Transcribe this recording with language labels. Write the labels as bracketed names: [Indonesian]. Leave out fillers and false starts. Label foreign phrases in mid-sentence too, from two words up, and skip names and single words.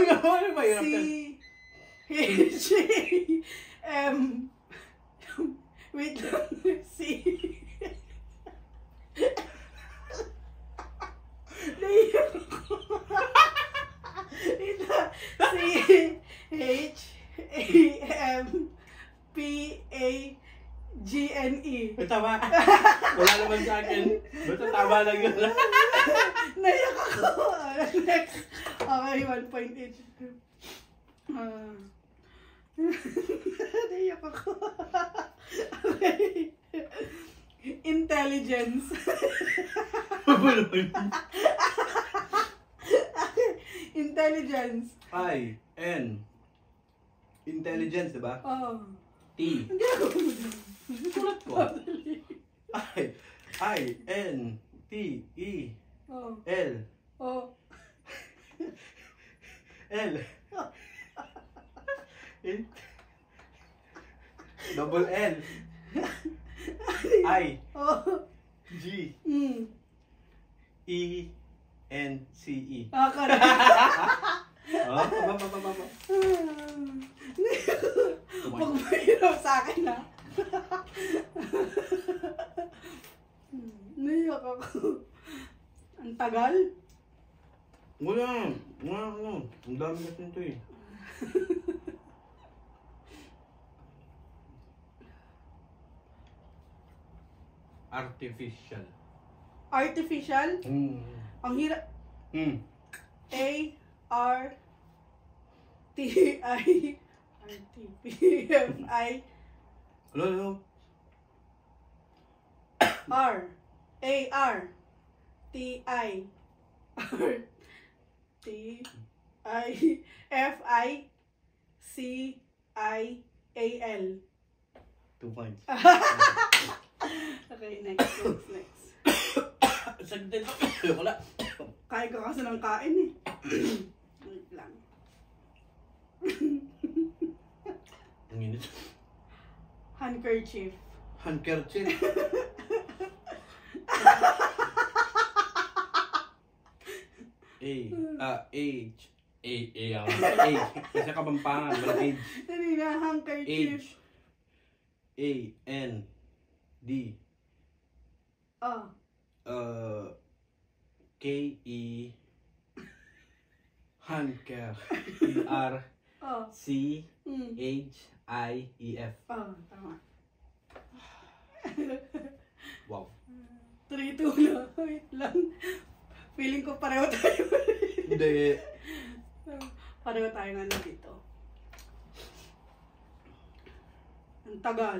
[Filipino] nun. ano ba hirap yan? C H M wait lang. C Naiyak ako. Wait lang. [English] C H A M P A G N E. [Filipino] Tama. Wala naman sa akin. Basta tama lang yun. Naiyak ako. [English] Next. Okay, 1 point each. [Filipino] Naiyak ako. [English] Okay. Intelligence. Intelligence. I, N. Intelligence, diba? Oh. T. [Filipino] Hindi ako mo. Sulat ko. [English] I, N, T, E, Oh. L. Oh. L. Double L. I. Oh. G. E. N. C. E. Ah, correct. Oh, [Filipino] Huwag mahirap sa akin, ha? Naiyak ako. Ang tagal? Wala. Ano. Ang dami kasi nito eh. [English] Artificial. [Filipino] Artificial? Ang hirap. [English] A R T I R T P F I Hello. R A R T I R T I F I C I A L. 2 points. Okay, next. [Filipino] Saglit. Wala. Kain ka kasi ng kain eh. Wait lang. Ang init. [English] Handkerchief. Handkerchief. H. [Filipino] Kasi Kapampangan. Walang H. Dali na, handkerchief. [English] H. A. N. D. K. E. Handker. E. R. C. H. I. E. F. [Filipino] Tama. Wow. 3-2 na. Wait lang. Feeling ko pareho tayo. Hindi. Pareho tayo nga dito. Ang tagal.